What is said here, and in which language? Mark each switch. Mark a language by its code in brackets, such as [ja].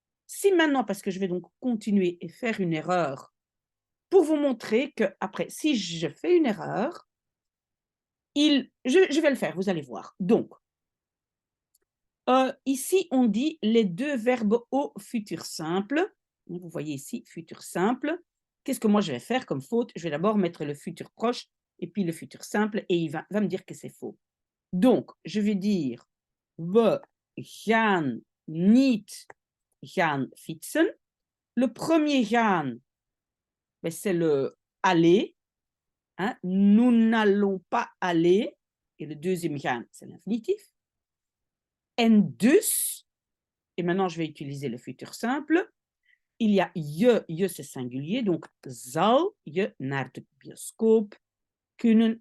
[fr] Si maintenant, parce que je vais donc continuer et faire une erreur pour vous montrer que après, si je fais une erreur, je vais le faire, vous allez voir. Donc, ici, on dit les deux verbes au futur simple. Vous voyez ici, futur simple. Qu'est-ce que moi je vais faire comme faute? Je vais d'abord mettre le futur proche et puis le futur simple et il va me dire que c'est faux. Donc, je vais dire [nl] we gaan niet gaan fietsen. [fr] Le premier gaan, ben, c'est le aller. Hein? Nous n'allons pas aller. Et le deuxième gaan, c'est l'infinitif. [nl] En dus, [fr] et maintenant je vais utiliser le futur simple. Il y a je c'est singulier, donc [nl] zal je naar de bioscoop kunnen.